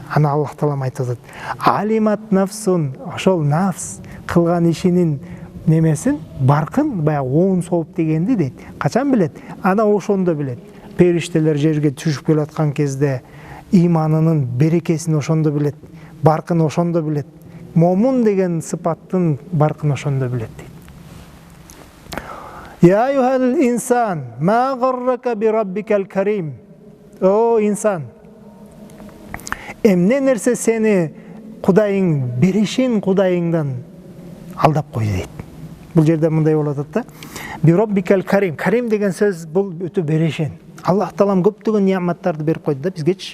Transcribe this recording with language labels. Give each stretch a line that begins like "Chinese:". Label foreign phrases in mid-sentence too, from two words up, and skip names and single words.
Kyrgyz: Аны Аллах Таалам айтып атат.
Arabic: علمت نفس,
Kyrgyz: ошол нафс кылган ишинин немесин, баркын, баягы 10 сооп дегенди дейт. Качан билет? Ана ошондо билет. Периштелер жерге түшүп келаткан кезде иманынын берекесин ошондо билет, баркын ошондо билет. Момун деген сыпаттын баркын ошондо билет дейт.
Arabic: يا أيها الإنسان ما غرك بربك الكريم.
Kyrgyz: О инсан, эмне нерсе сени Кудайың, беришин Кудайыңдан алдап койду дейт. Бул жерде мындай болот да.
Arabic: بربك الكريم.
Kyrgyz: Карим деген сөз бул өтө беришин. Аллах Таалам көптөгөн неаматтарды берип койду да бизгечи.